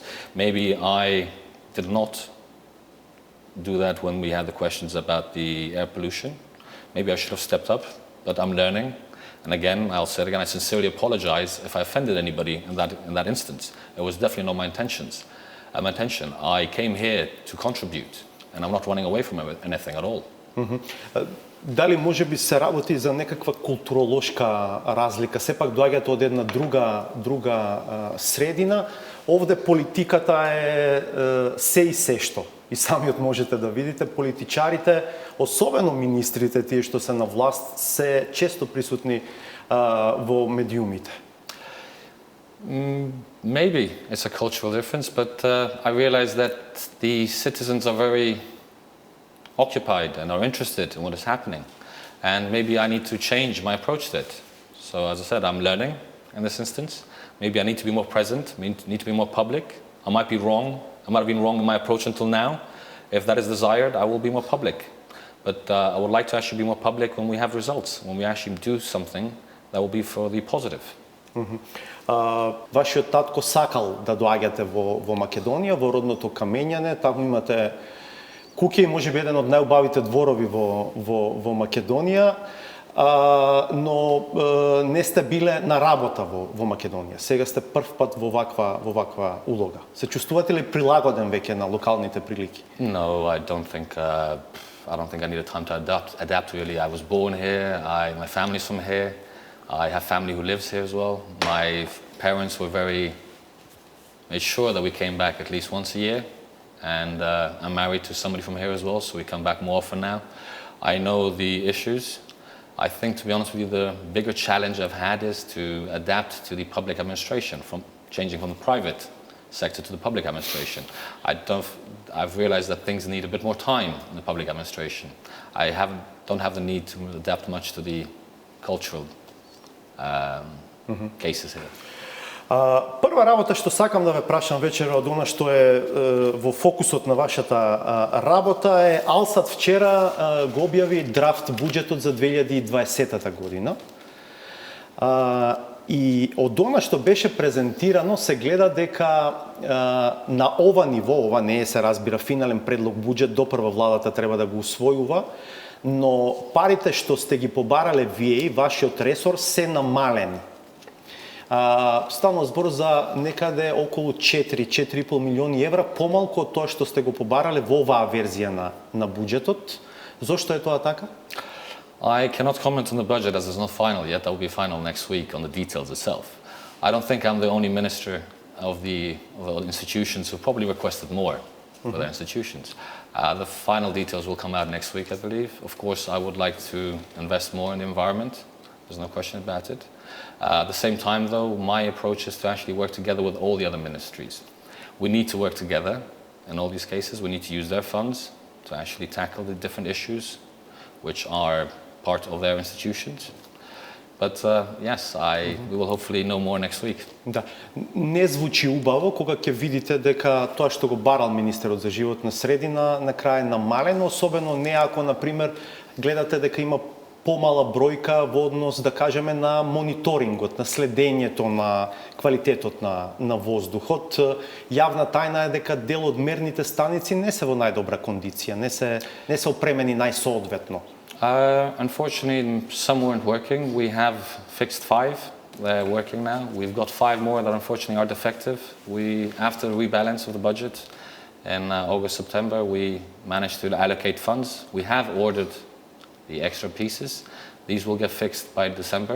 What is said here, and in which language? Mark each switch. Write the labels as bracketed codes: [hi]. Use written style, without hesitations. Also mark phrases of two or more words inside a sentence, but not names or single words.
[en] Maybe I did not do that when we had the questions about the air pollution. Maybe I should have stepped up, but I'm learning. And again, I'll say it again, I sincerely apologize if I offended anybody in that instance. It was definitely not my intention. I came here to contribute, and I'm not running away from anything at all. [mk] Дали може би се работи за некаква културолошка разлика? Сепак доаѓате од една друга средина. Овде политиката е се и се што. И самиот можете да видите, политичарите, особено министрите, тие што се на власт, се често присутни во медиумите. [en] Maybe it's a cultural difference, but I realize that the citizens are very occupied and are interested in what is happening. And maybe I need to change my approach to it. So as I said, I'm learning in this instance. Maybe I need to be more present, need to be more public. I might be wrong. I might have been wrong in my approach until now. If that is desired, I will be more public. But I would like to actually be more public when we have results, when we actually do something that will be for the positive. [mk] Вашиот татко сакал да доаѓате во Македонија, во родното Камењане, таму имате куќе и можеби еден од најубавите дворови во Македонија, но не сте биле на работа во Македонија. Сега сте прв пат во ваква улога. Се чувствувате ли прилагоден веќе на локалните прилики? [en] No, I don't think I needed time to adapt really. I was born here. My family's from here. I have family who lives here as well. My parents were made sure that we came back at least once a year. And I'm married to somebody from here as well, so we come back more often now. I know the issues. I think, to be honest with you, the bigger challenge I've had is to adapt to the public administration, from changing from the private sector to the public administration. I've realized that things need a bit more time in the public administration. I don't have the need to adapt much to the cultural cases here. [mk] Прва работа што сакам да ве прашам вечера од она што е во фокусот на вашата работа е Алсат вчера го објави драфт буџетот за 2020 година. И од она што беше презентирано се гледа дека на ова ниво, ова не е се разбира финален предлог буџет, допрва владата треба да го усвојува, но парите што сте ги побарале вие и вашиот ресор се намалени. Станува збор за некаде околу 4,5 милиони евра, помалку од тоа што сте го побарале во оваа верзија на буџетот. Зошто е тоа така? [en] I cannot comment on the budget as it's not final yet. That will be final next week on the details itself. I don't think I'm the only minister of the institutions who probably requested more for their institutions. The final details will come out next week, I believe. Of course, I would like to invest more in the environment. There's no question about it. At the same time, though, my approach is to actually work together with all the other ministries. We need to work together in all these cases. We need to use their funds to actually tackle the different issues which are part of their institutions. But yes, we will hopefully know more next week. [mk] Да, не звучи убаво кога ќе видите дека тоа што го барал министерот за животна средина на крај намалено, особено не ако на пример гледате дека има помала бројка во однос, да кажеме, на мониторингот, на следењето на квалитетот на воздухот. Јавна тајна е дека дел од мерните станици не се во најдобра кондиција, не се опремени најсоодветно. [en] Unfortunately, some weren't working. We have fixed 5. They're working now. We've got 5 more that unfortunately are defective. After the rebalance of the budget in August, September, we managed to allocate funds. We have ordered the extra pieces. These will get fixed by December.